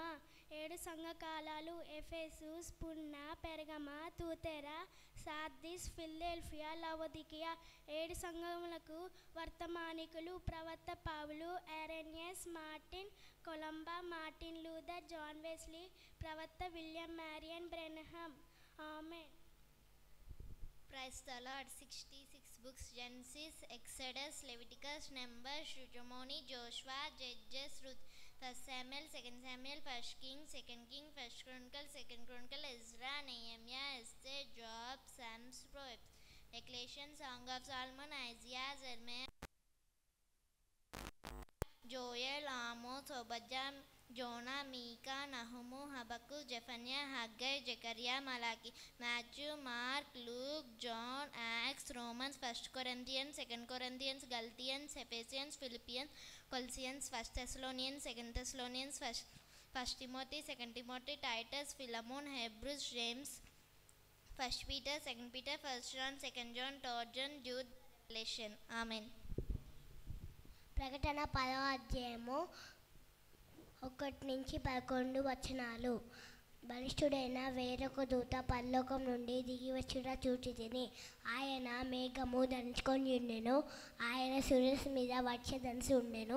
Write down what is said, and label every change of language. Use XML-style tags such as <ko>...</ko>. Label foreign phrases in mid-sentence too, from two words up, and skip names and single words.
<te>7 సంఘకాలాలు ఎఫెసు, స్పుర్ణ, పెర్గమ, తూతెరా, సార్దిస్, ఫిలదెల్ఫియా, లవొదికియా. 7 సంఘములకు వర్తమానికులు ప్రవక్త పౌలు, ఎరెనియస్, మార్టిన్ కొలంబా, మార్టిన్ లూథర్, జాన్ వెస్లీ, ప్రవక్త విలియం మ్యారియన్ బ్రెన్హామ్. ఆమేన్.</te> <en>Praise the Lord. 66 books: Genesis, Exodus, Leviticus, Numbers, Deuteronomy, Joshua, Judges, Ruth, 1 Samuel, 2 Samuel, 1 King, 2 King, 1 Chronicle, 2 Chronicle, Ezra, Nehemiah, Esther, Job, Psalms, Proverbs, Revelation, Song of Solomon, Isaiah, Jeremiah, Joel, Amos, Obadiah, Jonah, Micah, Nahum, Habakkuk, Zephaniah, Haggai, Zechariah, Malachi, Matthew, Mark, Luke, John, Acts, Romans, 1 Corinthians, 2 Corinthians, Galatians, Ephesians, Philippians, Colossians, 1 Thessalonians, 2 Thessalonians, 1 Timothy, 2 Timothy, Titus, Philemon, Hebrews, James, 1 Peter, 2 Peter, 1 John, 2 John, 3 John, Jude, Revelation. Amen.</en> <te>ప్రకటన 10వ అధ్యాయము 1 నుంచి 11 వచనాలు. బలిష్ఠుడైన వేరొక దూత పరలోకం నుండి దిగి వచ్చుట చూచితిని. ఆయన మేఘము ధరించుకొని ఉండెను. ఆయన శిరస్సు మీద వర్షధనుస్సు ఉండెను.</te>